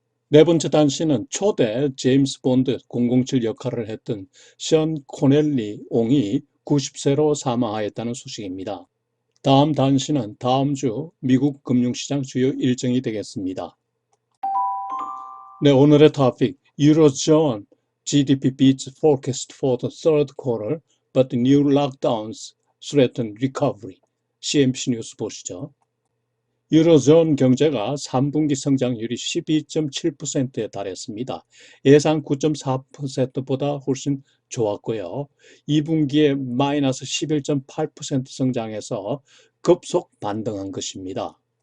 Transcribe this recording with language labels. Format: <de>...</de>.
<ko>네 번째 단신은 초대 제임스 본드 007 역할을 했던 션 코넬리 옹이 90세로 사망하였다는 소식입니다. 다음 단신은 다음 주 미국 금융시장 주요 일정이 되겠습니다. 네, 오늘의 토픽 유로존</ko> <en>GDP beats forecast for the third quarter, but new lockdowns threaten recovery.</en> <ko>CNBC 뉴스 보시죠. 유로존 경제가 3분기 성장률이 12.7%에 달했습니다. 예상 9.4%보다 훨씬 좋았고요. 2분기에 마이너스 11.8% 성장해서 급속 반등한 것입니다.</ko>